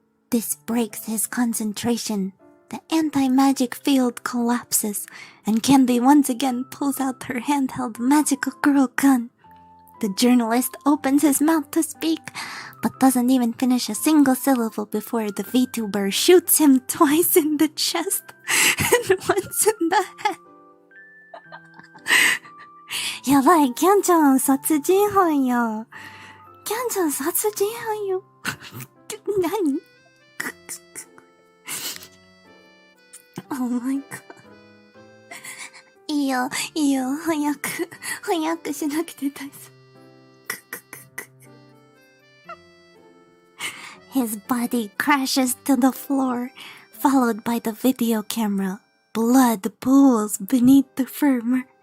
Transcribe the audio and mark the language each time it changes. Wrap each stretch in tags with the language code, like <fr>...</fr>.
<en>This breaks his concentration. The anti-magic field collapses, and Kyandie once again pulls out her handheld magical girl gun. The journalist opens his mouth to speak, but doesn't even finish a single syllable before the Vtuber shoots him twice in the chest and once in the head.</en> <ja>やばい、キャンちゃん殺人犯や。キャンちゃん殺人犯よ。何？</ja> <en>Oh my god.</en> <ja>いいよ、早くしなくて大丈夫。</ja> <en>His body crashes to the floor, followed by the video camera. Blood pools beneath the former.</en>